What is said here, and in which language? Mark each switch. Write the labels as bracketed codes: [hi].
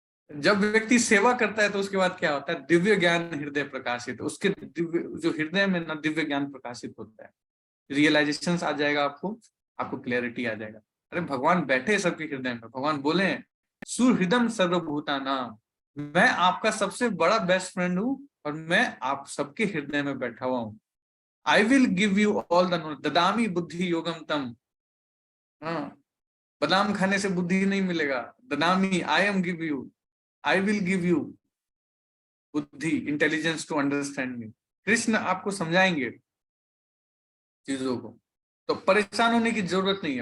[hi] जब व्यक्ति सेवा करता है तो उसके बाद क्या होता है, दिव्य ज्ञान हृदय प्रकाशित, उसके जो हृदय में ना दिव्य ज्ञान प्रकाशित होता है, रियलाइजेशन आ जाएगा, आपको क्लैरिटी आ जाएगा। अरे भगवान बैठे सबके हृदय में, भगवान बोले [sa] सुहृदम सर्वभूतानां, [hi] मैं आपका सबसे बड़ा बेस्ट फ्रेंड हूँ और मैं आप सबके हृदय में बैठा हुआ हूँ। [en] I will give you all the knowledge, [sa] ददामी बुद्धि योगम तम। [hi] बादाम खाने से बुद्धि नहीं मिलेगा, ददामी, [en] I will give you [hi] बुद्धि, [en] Intelligence to understand me. [hi] Krishna आपको समझाएंगे चीजों को, तो परेशान होने की जरूरत नहीं है।